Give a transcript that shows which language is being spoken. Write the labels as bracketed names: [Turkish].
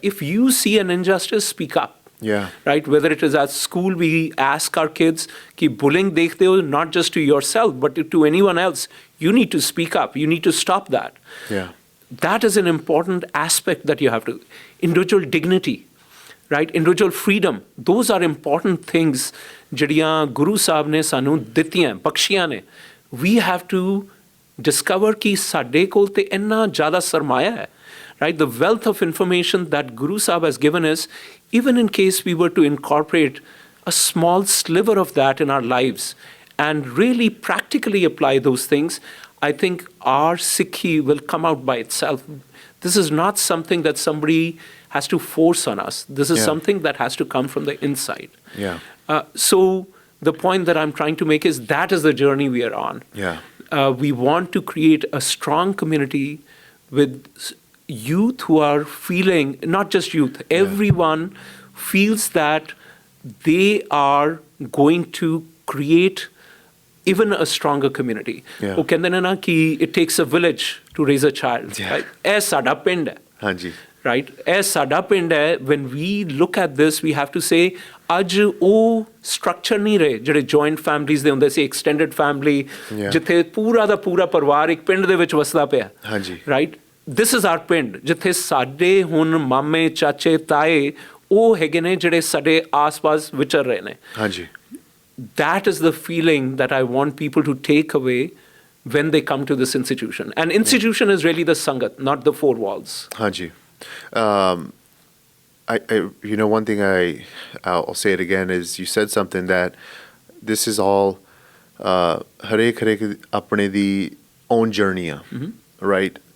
[English] If you see an injustice, speak up. Right, whether it is at school, we ask our kids [Hindi] कि bullying देखते हो [English] not just to yourself but to anyone else, you need to speak up, you need to stop that. That is an important aspect that you have to. Individual dignity, right? Individual freedom. Those are important things [Punjabi] ਜਿਹੜੀਆਂ ਗੁਰੂ ਸਾਹਿਬ ਨੇ ਸਾਨੂੰ ਦਿੱਤੀਆਂ ਬਖਸ਼ੀਆਂ ਨੇ. [English] We have to discover [Punjabi] ਕਿ ਸਾਡੇ ਕੋਲ ਤੇ ਇੰਨਾ ਜ਼ਿਆਦਾ ਸਰਮਾਇਆ ਹੈ. [English] Right? The wealth of information that Guru Sahib has given us, even in case we were to incorporate a small sliver of that in our lives and really practically apply those things, I think our Sikhi will come out by itself. This is not something that somebody has to force on us. This is something that has to come from the inside. So the point that I'm trying to make is that is the journey we are on. We want to create a strong community with youth who are feeling, not just youth, everyone feels that they are going to create even a stronger community. [Punjabi] ਉਹ ਕਹਿੰਦੇ ਨੇ ਨਾ ਕਿ [English] it takes a village to raise a child. [Punjabi] ਇਹ ਸਾਡਾ ਪਿੰਡ ਹੈ. Right? ਇਹ ਸਾਡਾ ਪਿੰਡ ਹੈ. [English] When we look at this, we have to say [Punjabi] ਅੱਜ ਉਹ structure ਨਹੀਂ ਰਹੇ ਜਿਹੜੇ joint families ਦੇ ਹੁੰਦੇ ਸੀ, [English] extended family, [Punjabi] ਜਿੱਥੇ ਪੂਰਾ ਦਾ ਪੂਰਾ ਪਰਿਵਾਰ ਇੱਕ ਪਿੰਡ ਦੇ ਵਿੱਚ ਵਸਦਾ ਪਿਆ. Right? [English] This is our [Punjabi] ਪਿੰਡ ਜਿੱਥੇ ਸਾਡੇ ਹੁਣ ਮਾਮੇ ਚਾਚੇ ਤਾਏ ਉਹ ਹੈਗੇ ਨੇ ਜਿਹੜੇ ਸਾਡੇ ਆਸ-ਪਾਸ ਵਿਚਰ ਰਹੇ ਨੇ. [English] That is the feeling that I want people to take away when they come to this institution. And institution is really the Sangat, not the four walls. You know, one thing I'll say it again is you said something that this is all [Punjabi] harek apne di [English] own journey, right?